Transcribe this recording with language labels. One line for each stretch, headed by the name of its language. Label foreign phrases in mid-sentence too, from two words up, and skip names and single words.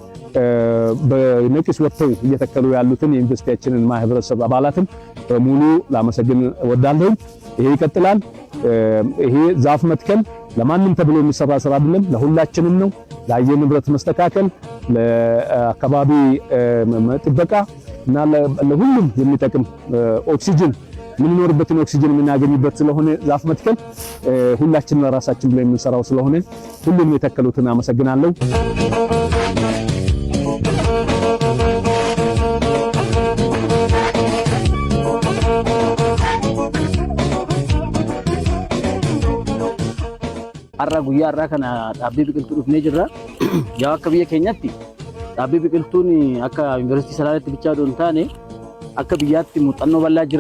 Amharic: በነቂስ ወጥተው እየተከሉ ያሉትን የዩኒቨርሲቲያችንን ማህበረሰብ አባላትን በሙሉ ላመሰግን እወዳለሁ። ይሄ ይቀጥላል። ይሄ ዛፍ መትከል ለማንም ተብሎ የሚሰራ ስራ አይደለም፣ ለሁላችንም ነው። ለአየር ንብረት መስተካከል፣ ለአካባቢ ጥበቃ እና ለሁሉም የሚጠቅም ኦክሲጅን የምንኖርበትን ኦክሲጅን የምናገኝበት ስለሆነ ዛፍ መትከል ሁላችንም ለራሳችን ብለን የምንሰራው ስለሆነ ሁሉም የተከሉትን አመሰግናለሁ።
Oromo: arra guyyaa arraa kana dhaabbii biqiltuu dhufnee jirra. Yaa akka biyya keenyatti dhaabbii biqiltuun akka yuunivarsiitii Salaaleetti bichaa doon taane akka biyyaatti muuxannoo bal'aa jira.